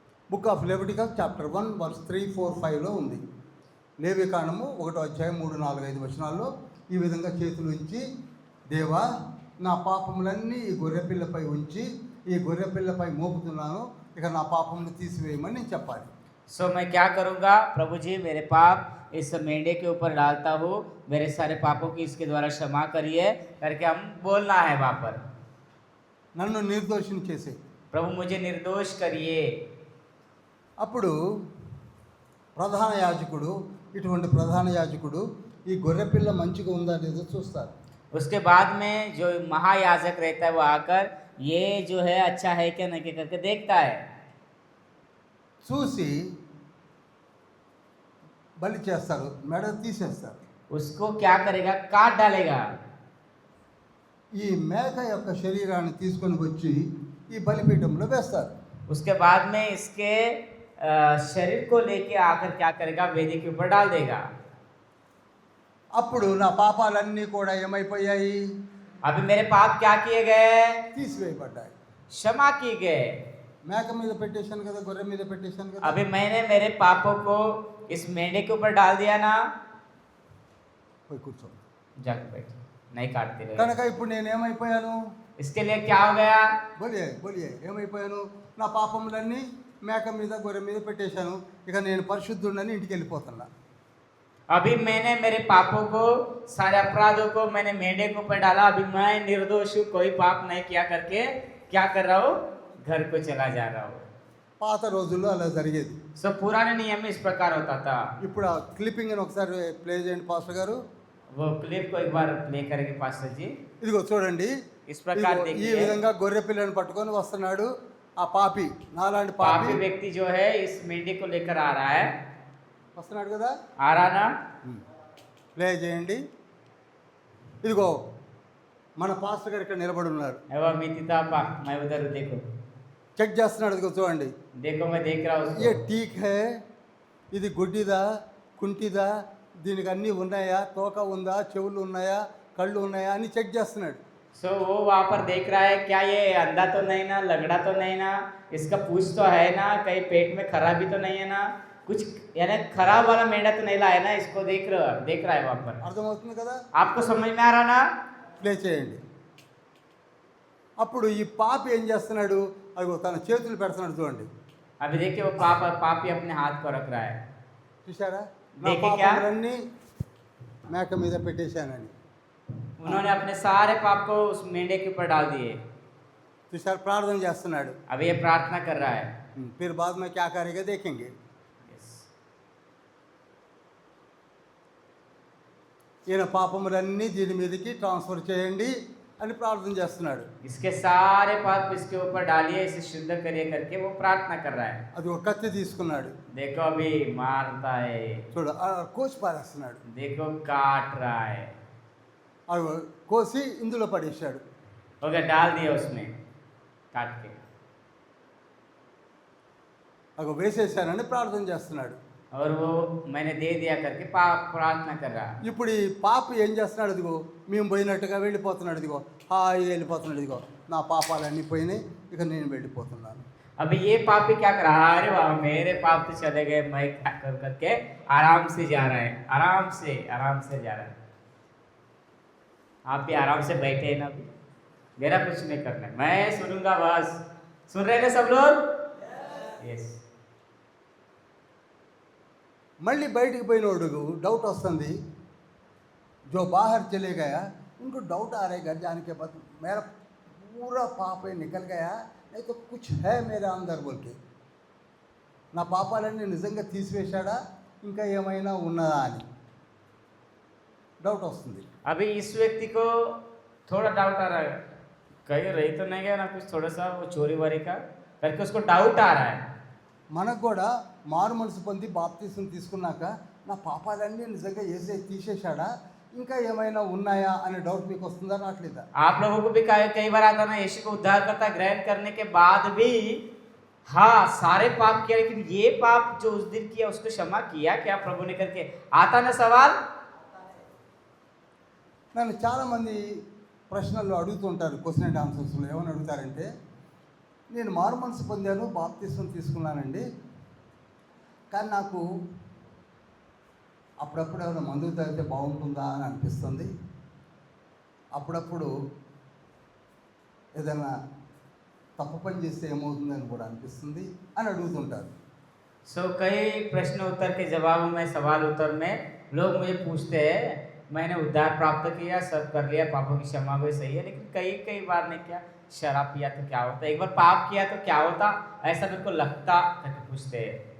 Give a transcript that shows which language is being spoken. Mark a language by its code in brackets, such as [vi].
[te] Book of Leviticus chapter 1 verse 3, 4, 5లో ఉంది. లేవికాండము 1వ అధ్యాయం 3, 4, 5 వచనాల్లో ఈ విధంగా చేతులు ఉంచి, దేవా నా పాపములన్నీ ఈ గొర్రెపిల్లపై ఉంచి ఈ గొర్రెపిల్లపై మోపుతున్నాను, ఇక నా పాపమును తీసివేయమని నేను చెప్పాలి. [hi] सो मैं क्या करूँगा, प्रभु जी मेरे पाप इस मेंढे के ऊपर डालता हूँ, मेरे सारे पापों की इसके द्वारा क्षमा करिए करके हम बोलना है वहाँ पर. [te] నన్ను నిర్దోషిని చేసే. [hi] प्रभु मुझे निर्दोष करिए. [te] అప్పుడు ప్రధాన యాజకుడు, ఇటువంటి ప్రధాన యాజకుడు ఈ గొర్రెపిల్ల మంచిగా ఉందా లేదో చూస్తారు. [hi] उसके बाद में जो महायाजक रहता है वो आकर ये जो है अच्छा है क्या नहीं करके देखता है। [te] చూసి బలి చేస్తారు, మెడ తీసేస్తారు. [hi] उसको क्या करेगा, काट डालेगा। [te] ఈ మేక యొక్క శరీరాన్ని తీసుకొని వచ్చి ఈ బలిపీఠంలో వేస్తారు. [hi] उसके बाद में इसके शरीर को लेके आकर क्या करेगा, वेदी के ऊपर डाल देगा। [te] అప్పుడు నా పాపాలన్నీ కూడా ఏమైపోయాయి? [hi] अभी मेरे पाप क्या किए गए, [te] తీసివేయబడ్డాయి. [hi] क्षमा किए गए। [te] మేక మీద పెట్టేశాను కదా, గొర్రె మీద పెట్టేశాను కదా. [hi] अभी मैंने मेरे पापों को इस मेंढे के ऊपर डाल दिया ना। [te] పోయి కూర్చో. [hi] जाकर बैठ, नहीं काटते रहे। [te] కనుక ఇప్పుడు నేను ఏమైపోయాను? [hi] इसके लिए क्या हो गया, [te] బలి ఏమైపోయాను? నా పాపములన్నీ మేక మీద గొర్రె మీద పెట్టేశాను. ఇక నేను పరిశుద్ధుడని ఇంటికి వెళ్ళిపోతున్నా. [hi] अभी मैंने मेरे पापों को, सारे अपराधों को मैंने मेंढे के ऊपर डाला। अभी मैं निर्दोष हूँ, कोई पाप नहीं किया करके क्या कर रहा हूँ, घर को चला जा रहा हूँ। [te] పాత రోజుల్లో అలా జరిగేది. [hi] सो पुराने नियम में इस प्रकार होता था। [te] ఇప్పుడు ఆ క్లిప్పింగ్ అని ఒకసారి ప్లే చేయండి పాస్టర్ గారు. [hi] वो क्लिप को एक बार प्ले करेंगे पास्टर जी। [te] ఇదిగో చూడండి, [hi] इस प्रकार [te] ఇదిగో ఈ [hi] देखिए, [te] విధంగా గొర్రె పిల్లని పట్టుకొని వస్తున్నాడు ఆ పాపి, నాలాంటి [hi] पापी [te] పాపి [hi] व्यक्ति जो है इस मेंढे को लेकर आ रहा है। [te] వస్తున్నాడు కదా. [hi] आ रहा ना, [te] ప్లే చేయండి. ఇదిగో మన పాస్టర్ గారు ఇక్కడ నిలబడి ఉన్నారు, [hi] एवं मितिता पा, मैं उधर देखो [te] చెక్ చేస్తున్నాడు. ఇదిగో చూడండి, [hi] देखो, मैं देख रहा हूँ ఏ उसको। టీక్ హే, [te] ఇది గుడ్డిదా కుంటిదా, దీనికి అన్నీ ఉన్నాయా, తోక ఉందా, చెవులు ఉన్నాయా, కళ్ళు ఉన్నాయా అని చెక్ చేస్తున్నాడు. [hi] सो वो वहाँ पर देख रहा है, क्या ये अंधा तो नहीं ना, लगड़ा तो नहीं ना, इसका पूछ तो है ना, कहीं पेट में खराबी तो नहीं है ना, कुछ यानी खराब वाला मेंढा तो नहीं लाया ना, इसको देख रहा है वहाँ पर। [te] అర్థమవుతుంది కదా. [hi] आपको समझ में आ रहा ना। [te] ప్లే చేయండి. అప్పుడు ఈ పాపి ఏం చేస్తున్నాడు, అదిగో తన చేతులు పెడుతున్నాడు చూడండి. [hi] अभी देखिए वो पापी अपने हाथ को रख रहा है। [te] చూసారా, నా [hi] దేఖే క్యా? [te] పాపములన్నీ మేక మీద పెట్టేశానని. [hi] उन्होंने अपने सारे पाप को उस मेंढे के ऊपर डाल दिए। [te] చూసారు, ప్రార్థన చేస్తున్నాడు. [hi] अभी ये प्रार्थना कर रहा है। फिर बाद में क्या करेगा देखेंगे. [en] Yes. [te] ఈయన పాపములన్నీ దీని మీదకి ట్రాన్స్ఫర్ చేయండి అని ప్రార్థన చేస్తున్నాడు. [hi] इसके सारे पाप इसके ऊपर डालिए, इसे शुद्ध करिए करके वो प्रार्थना कर रहा है। [te] అది ఒక కత్తి తీసుకున్నాడు. [hi] देखो अभी मारता है, [te] చూడు కోసి పారేస్తున్నాడు. [hi] देखो काट रहा है। [te] అది కోసి ఇందులో పడేశాడు. [hi] हो गया, डाल दिया उसमें काट के। [te] అది వేసేసానని ప్రార్థన చేస్తున్నాడు. [hi] और वो मैंने दे दिया करके प्रार्थना कर रहा है। [te] ఇప్పుడు ఈ పాప ఏం చేస్తున్నాడు, ఇదిగో మేము పోయినట్టుగా వెళ్ళిపోతున్నాడు. ఇదిగో హాయిగా వెళ్ళిపోతున్నాడు. ఇదిగో నా పాపాలన్నీ పోయినాయి, ఇక నేను వెళ్ళిపోతున్నాను. [hi] अभी ये पापी क्या कर रहा है, अरे वाह मेरे पाप तो चले गए, मैं क्या कर करके आराम से जा रहा है, आराम से जा रहा है। आप भी आराम से बैठे हैं ना, अभी मेरा कुछ नहीं करना है, मैं सुनूंगा बस। सुन रहे हैं सब लोग? यस। [te] మళ్ళీ బయటికి పోయినోడు డౌట్ వస్తుంది. [hi] जो बाहर चले गया उनको डाउट आ रहा है घर जाने के बाद, मेरा पूरा पाप निकल गया, नहीं तो कुछ है मेरे अंदर बोल के. [te] నా పాపాలన్నీ నిజంగా తీసివేశాడా, ఇంకా ఏమైనా ఉన్నదా అని డౌట్ వస్తుంది. [hi] अभी इस व्यक्ति को थोड़ा डाउट आ रहा है, कहीं रही तो नहीं गया ना कुछ थोड़ा सा वो चोरी वारी का करके उसको डाउट आ रहा है। [te] మనకు కూడా మారు మనసు పొంది బాప్తీసం తీసుకున్నాక నా పాపాలన్నీ నిజంగా ఏసై తీసేశాడా, ఇంకా ఏమైనా ఉన్నాయా అనే డౌట్ మీకు వస్తుందా, రావట్లేదా? [hi] आप लोगों को भी कई बार आता ना, यीशु को उद्धारकर्ता ग्रहण करने के बाद भी हाँ सारे पाप किया, लेकिन ये पाप जो उस दिन किया उसको क्षमा किया क्या प्रभु ने करके आता ना सवाल। [te] నన్ను చాలామంది ప్రశ్నలు అడుగుతుంటారు, క్వశ్చన్ అండ్ ఆన్సర్స్లో ఏమని అడుగుతారంటే, నేను మారు మనసు పొందాను, బాప్తీసం తీసుకున్నానండి, కానీ నాకు అప్పుడప్పుడు ఏమైనా మందులు తాగితే బాగుంటుందా అని అనిపిస్తుంది, అప్పుడప్పుడు ఏదైనా తప్పు పని చేస్తే ఏమవుతుందని కూడా అనిపిస్తుంది అని అడుగుతుంటారు. [hi] सो कई प्रश्न उत्तर के जवाब में, सवाल उत्तर में लोग मुझे पूछते हैं, मैंने उद्धार प्राप्त किया, सब कर लिया, पापों की क्षमा हुई, सही है, लेकिन कई बार ने क्या शराब पिया तो क्या होता, एक बार पाप किया तो क्या होता, ऐसा मेरे को लगता करके पूछते हैं.